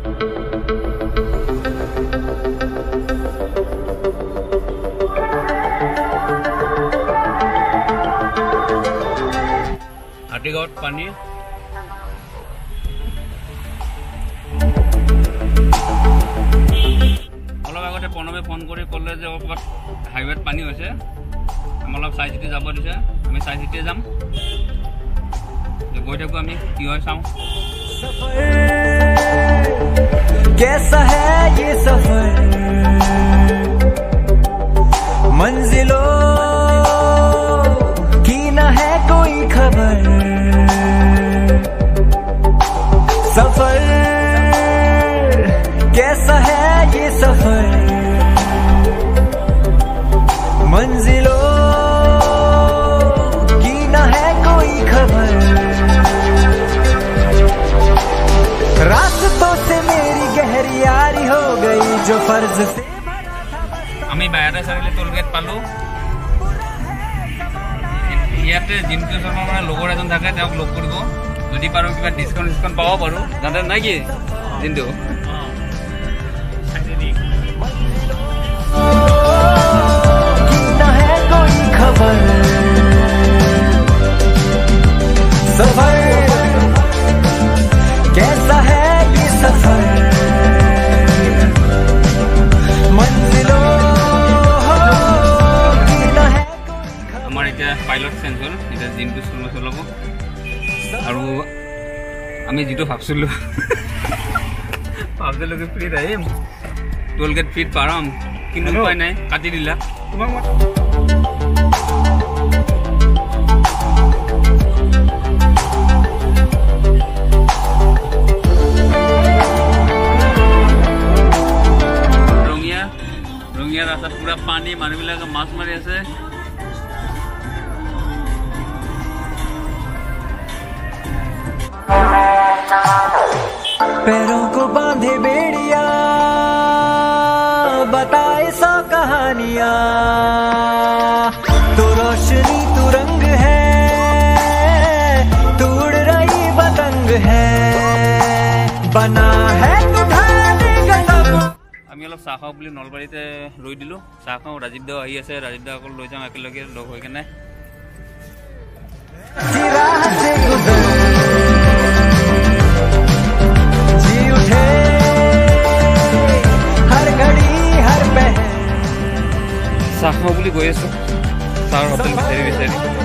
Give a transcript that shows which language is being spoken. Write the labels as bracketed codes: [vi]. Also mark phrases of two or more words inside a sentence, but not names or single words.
[as] হাতীগাঁৱত পানী অলপ আগতে প্ৰণৱে ফোন কৰি ক'লে যে ক'ৰবাত হাইৱেত পানী হৈছে আমি অলপ চাই চিতি যাব দিছে আমি চাই চিতিয়ে যাম গৈ থাকো আমি কি হয় চাওঁ [hi] कैसा है ये सफर मंजिलों की न है कोई खबर सफर कैसा है ये सफर मंजिलों की न है कोई खबर रास्तों से मेरी गहरी यारी हो गई जो फर्ज से [as] আমি বাইরে চাৰিলে টোল গেট পালো ইয়াতে জিন্তু শৰ্মা মানে লগৰ এজন থাকে তেওঁক লগ কৰিব যদি পাৰো কিবা ডিসকাউন্ট পাব পাৰো জানে নাই কি জিন্তু [hi] ना है कोई खबर सफर कैसा है ये सफर मंजिलों की ना है [as] আমাৰ এতিয়া পাইলট চেঞ্জ হ'ল এতিয়া জিন্তু শৰ্মা চলাব আৰু আমি যেটো ভাবছিলো কি ফ্ৰীত আহিম টোল গেট ফ্ৰীত পাৰাম কিন্তু উপায় নাই কাটি দিলা ৰঙিয়া ৰাস্তাত পুৰা পানী মানুহবিলাকে মাছ মাৰি আছে [hi] पैरों को बांधे बेड़िया बताए सौ कहानियां तो रोशनी तू रंग है तू उड़ रही पतंग है बना है [as] আমি অলপ চাহ খাওঁ বুলি নলবাৰীতে ৰৈ দিলো চাহ খাওঁ ৰাজীৱ দাও আহি আছে ৰাজীৱ দাক লৈ যাওঁ একেলগে লগ হৈ কেনে চাহ খাওঁ বুলি গৈ আছো চাহৰ হোটেল বিচাৰি বিচাৰি